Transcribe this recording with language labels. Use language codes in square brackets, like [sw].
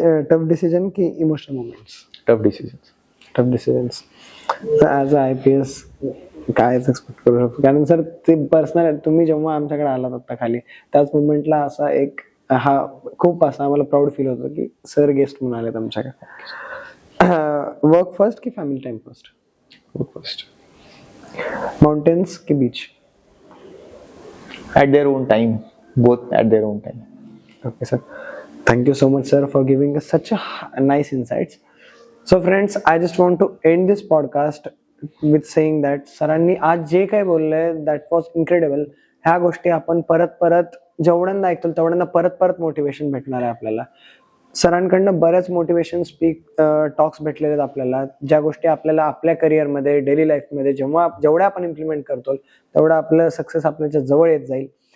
[en] tough decision [mr] की [en] Emotional moments? Tough decisions. Tough decisions. [mr] As a IPS कायच expect करू शकतो, कारण सर ते पर्सनल, तुम्ही जेव्हा आमच्याकडे आलात आता खाली त्याच मुवमेंटला असा एक खूप असा आम्हाला प्राऊड फील होतं की सर गेस्ट म्हणून आलेत आमच्याकडे. [en] work first [mr] की [en] Family time first? Work first. Mountains [mr] की [en] Beach? At their own time. Both at their own time. Okay, sir. Thank you so much, sir, for giving us such a nice insights. So, friends, I just want to end this podcast with saying that [mr] सरांनी आज जे काही बोललंय [en] that was incredible. [mr] ह्या गोष्टी आपण परत जेवढ्यांदा ऐकतो तेवढ्यांदा परत मोटिवेशन भेटणार आहे आपल्याला. सरांकडनं बऱ्याच मोटिवेशन टॉक्स भेटलेले आहेत आपल्याला, ज्या गोष्टी आपल्याला आपल्या करिअरमध्ये, डेली लाईफमध्ये जेवढ्या आपण इम्प्लिमेंट करतो तेवढं आपलं सक्सेस आपल्याच्या जवळ येत जाईल.